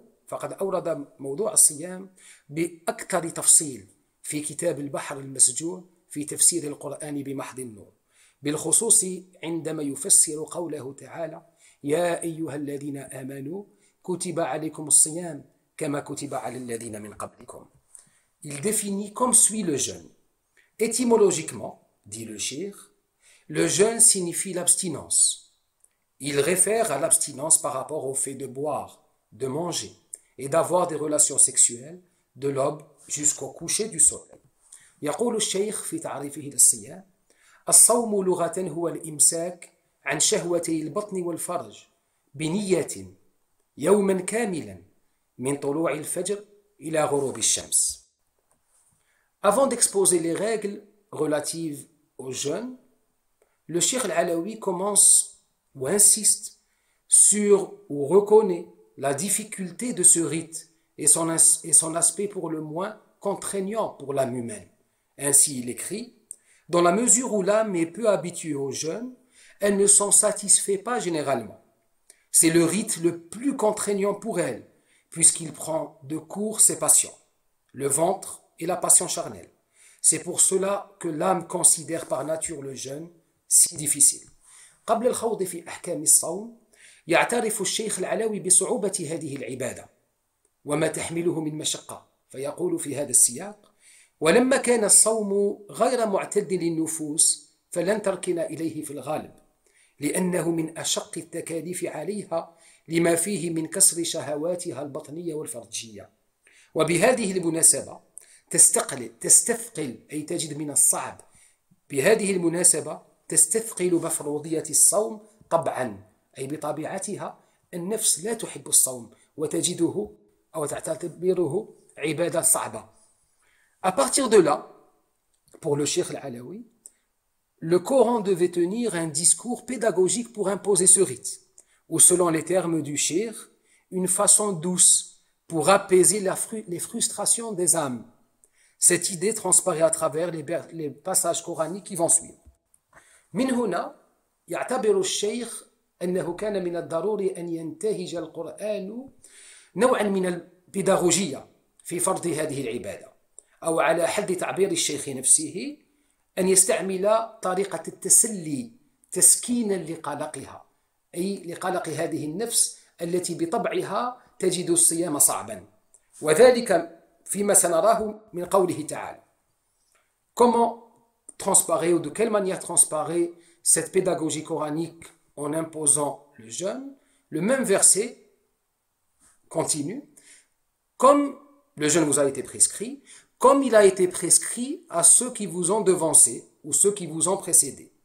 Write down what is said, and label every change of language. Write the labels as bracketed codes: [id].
[ar] فقد أورد موضوع الصيام بأكثر تفصيل في كتاب البحر المسجور في تفسير القرآن بمحض النور، بالخصوص عندما يفسر قوله تعالى يا أيها الذين آمنوا كتب عليكم الصيام كما كتب على الذين من قبلكم. [fr] Il définit comme suit le jeûne. Étymologiquement, dit le cheikh, le jeûne signifie l'abstinence. Il réfère à l'abstinence par rapport au fait de boire, de manger et d'avoir des relations sexuelles de l'aube jusqu'au coucher du soleil. [ar] يقول الشيخ في تعريفه للصيام الصوم لغة هو الإمساك عن شهوتي البطن والفرج بنية يوما كاملا من طلوع الفجر إلى غروب الشمس. [fr] Avant d'exposer les règles relatives au jeûne, le Cheikh Al-Alawi commence ou insiste sur ou reconnaît la difficulté de ce rite et son aspect pour le moins contraignant pour l'âme humaine. Ainsi il écrit: dans la mesure où l'âme est peu habituée au jeûne, elle ne s'en satisfait pas généralement. C'est le rite le plus contraignant pour elle, puisqu'il prend de court ses passions, le ventre et la passion charnelle. C'est pour cela que l'âme considère par nature le jeûne si difficile. [ar] قبل الخوض في أحكام الصوم، يعترف الشيخ العلوي بصعوبة هذه العبادة وما تحمله من مشقة، فيقول في هذا السياق: ولما كان الصوم غير معتد للنفوس فلن تركن إليه في الغالب، لأنه من أشق التكاليف عليها لما فيه من كسر شهواتها البطنية والفرجية. وبهذه المناسبة تستثقل أي تجد من الصعب بهذه المناسبة تستثقل مفروضية الصوم طبعا، أي بطبيعتها النفس لا تحب الصوم وتجده أو تعتبره عبادة صعبة. [fr] À partir de là, pour le Cheikh Al-Alawi, le Coran devait tenir un discours pédagogique pour imposer ce rite, ou selon les termes du Cheikh, une façon douce pour apaiser les frustrations des âmes. Cette idée transparaît à travers les passages coraniques qui vont suivre. [ar] من هنا يعتبر الشيخ أنه كان من الضروري أن ينتهج القرآن نوعا من البيداغوجية في فرض هذه العبادة، أو على حد تعبير الشيخ نفسه أن يستعمل طريقة التسلي تسكينا لقلقها، أي لقلق هذه النفس التي بطبعها تجد الصيام صعبا، وذلك فيما سنراه من قوله تعالى. [fr] Comment transparaît ou de quelle manière transparaît cette pédagogie coranique en imposant le jeûne? Le même verset continue, comme le jeûne vous a été prescrit, comme il a été prescrit à ceux qui vous ont devancé ou ceux qui vous ont précédé.